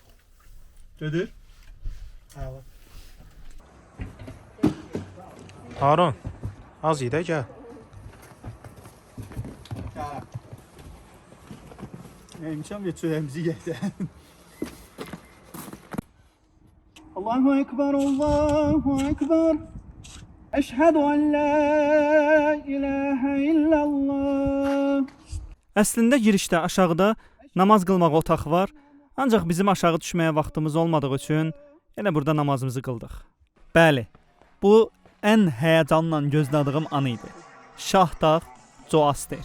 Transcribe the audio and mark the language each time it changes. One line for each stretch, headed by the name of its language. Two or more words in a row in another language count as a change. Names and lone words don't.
Azerbaijani: Gedir? Harun, az iyi də gəl. Neymişəm ya çörəyimizi yeyəcəm.
Arabic: الله أكبر، الله أكبر. أشهد أن لا إله إلا الله.
Azerbaijani: Əslində girişdə aşağıda namaz qılmaq otaq var. Ancaq bizim aşağı düşməyə vaxtımız olmadığı üçün elə burada namazımızı qıldıq. Bəli, bu ən həyəcanla gözlədiyim an idi. Şahdağ Coaster.